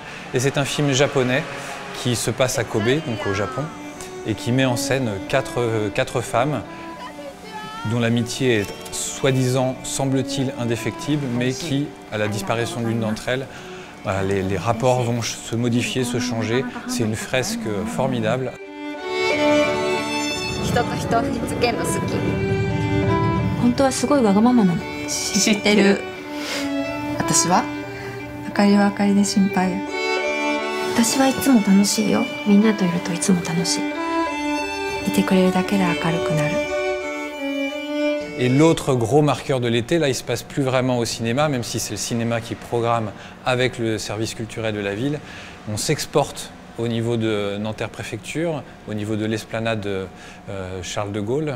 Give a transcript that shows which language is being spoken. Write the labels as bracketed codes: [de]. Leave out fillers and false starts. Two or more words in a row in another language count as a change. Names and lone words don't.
[fr] Et c'est un film japonais qui se passe à Kobe, donc au Japon, et qui met en scène 4 femmes dont l'amitié est soi-disant, semble-t-il, indéfectible, mais qui, à la disparition de l'une d'entre elles, voilà, les rapports vont se modifier, se changer. C'est une fresque formidable. [ja] 人と人につけるの好き。本当はすごいわがままなの。知ってる。私はあかりはあかりで心配や。私はいつも楽しいよ。みんなといるといつも楽しい。いてくれるだけで明るくなる。 [fr] Et l'autre gros marqueur de l'été, là, il ne se passe plus vraiment au cinéma, même si c'est le cinéma qui programme avec le service culturel de la ville. On s'exporte au niveau de Nanterre Préfecture, au niveau de l'esplanade Charles de Gaulle.